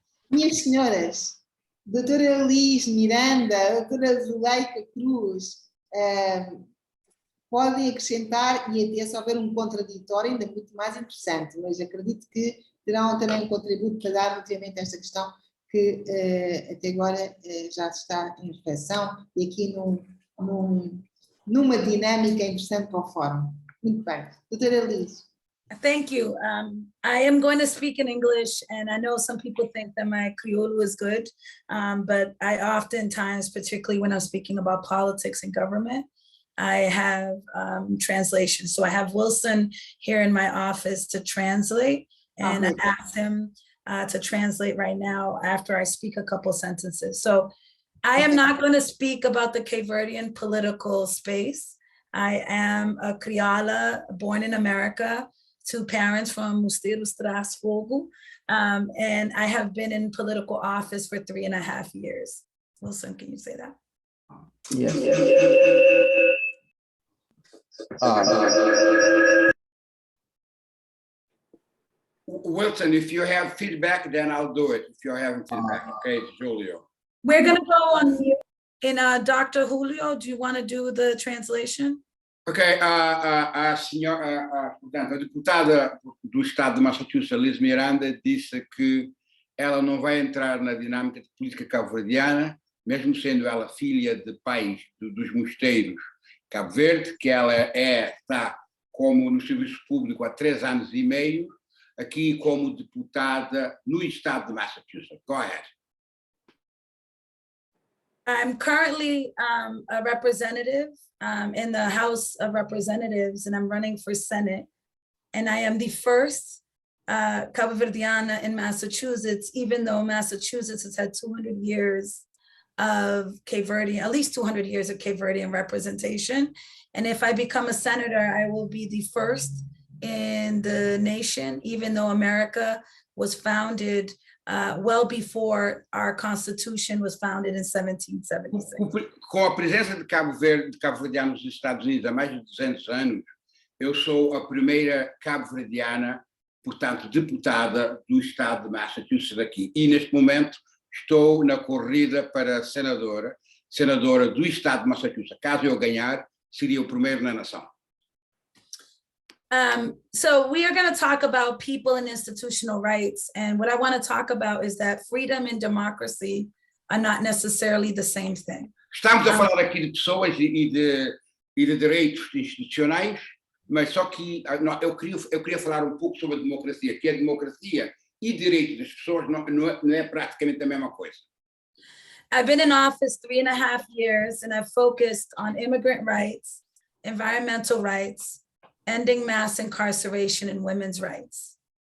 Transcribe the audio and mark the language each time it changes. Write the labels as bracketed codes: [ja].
[pt] Minhas senhoras, doutora Elis Miranda, doutora Zuleika Cruz, podem acrescentar, e até se houver um contraditório ainda muito mais interessante, mas acredito que terão também um contributo para dar relativamente a esta questão que até agora já está em reflexão e aqui numa dinâmica interessante para o fórum. Muito bem. Doutora Elis. [en] Thank you. I am going to speak in English, and I know some people think that my Criollo is good, but I oftentimes, particularly when I'm speaking about politics and government, I have translation. So I have Wilson here in my office to translate, and I asked him to translate right now after I speak a couple sentences. So I am not going to speak about the Cape Verdean political space. I am a Criolla born in America, to parents from Mosteiro Strasfogo, and I have been in political office for 3.5 years. Wilson, can you say that? Yes. Wilson, if you have feedback, then I'll do it. If you're having feedback, okay, Julio. We're going to go on mute. And Dr. Julio, do you want to do the translation? [pt] Ok, a senhora, portanto, a deputada do Estado de Massachusetts, Liz Miranda, disse que ela não vai entrar na dinâmica de política cabo-verdiana, mesmo sendo ela filha de pais dos mosteiros Cabo Verde, que ela está como no serviço público há 3 anos e meio, aqui como deputada no Estado de Massachusetts. [en] Go ahead. I'm currently a representative in the House of Representatives, and I'm running for Senate. And I am the first Cabo Verdeana in Massachusetts, even though Massachusetts has had 200 years of Cape Verdean, at least 200 years of Cape Verdean representation. And if I become a senator, I will be the first in the nation, even though America was founded well before our Constitution was founded in 1776. [pt] Com a presença de cabo-verdianos nos Estados Unidos há mais de 200 anos, eu sou a primeira cabo-verdiana, portanto, deputada do estado de Massachusetts aqui. E, neste momento, estou na corrida para senadora do estado de Massachusetts. Caso eu ganhar, seria o primeiro na nação. [en] So we are going to talk about people and institutional rights. And what I want to talk about is that freedom and democracy are not necessarily the same thing. [pt] Estamos a falar aqui de pessoas e de direitos institucionais, mas só que eu queria falar um pouco sobre a democracia, que a democracia e direitos das pessoas não é praticamente a mesma coisa. [en] I've been in office 3.5 years, and I've focused on immigrant rights, environmental rights, ending mass incarceration, and women's rights.